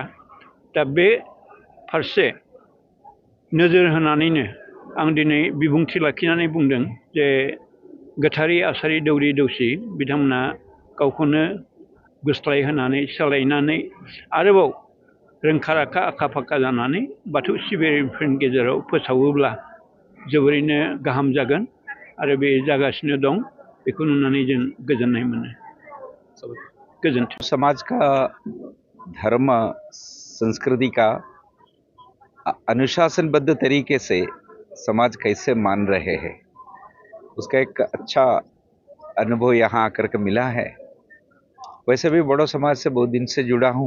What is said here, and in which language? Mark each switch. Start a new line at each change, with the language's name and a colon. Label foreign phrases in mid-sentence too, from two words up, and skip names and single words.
Bodo: दा बे फारसे नोजोर होनानैनो आं दिनै बिबुंथि लाखिनानै बुंदों जे गोथारि आसारि दौरि दौसि बिथांमोना गावखौनो गुस्लाय होनानै सोलायनानै आरोबाव रोंखा राखा आखा फाखा जानानै बाथौ सिबियारिफोरनि गेजेराव फोसावोब्ला जोबोरैनो गाहाम जागोन। आरो बे जागासिनो दं, बेखौ नुनानै जों गोजोननाय मोनो। गोजोन्थों।
Hindi: समाज का धर्म संस्कृति का अनुशासनबद्ध तरीके से समाज कैसे मान रहे हैं, उसका एक अच्छा अनुभव यहाँ आकर के मिला है। वैसे भी बड़ो समाज से बहुत दिन से जुड़ा हूँ।